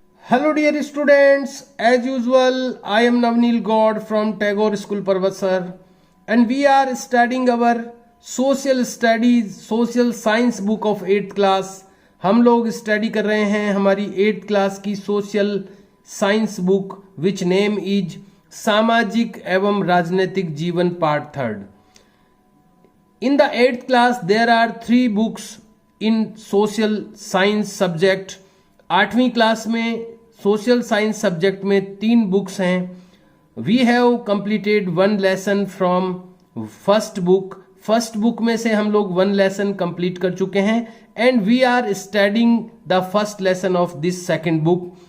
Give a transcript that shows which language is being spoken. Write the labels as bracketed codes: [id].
[en] Hello dear students, as usual I am Navneel God from Tagore School Parvatsar and we are studying our social studies, social science book of 8th class। [hi] हम लोग study कर रहे हैं हमारी 8th class की social science book [en] which name is [hi] सामाजिक एवं राजनीतिक जीवन part 3rd। [en] In the 8th class there are 3 books in social science subject। [hi] 8वीं क्लास में सोशल साइंस सब्जेक्ट में 3 बुक्स हैं। [en] we have completed 1 lesson from first book [hi] में से हम लोग 1 लेसन कंप्लीट कर चुके हैं [en] And we are studying the first lesson of this second book.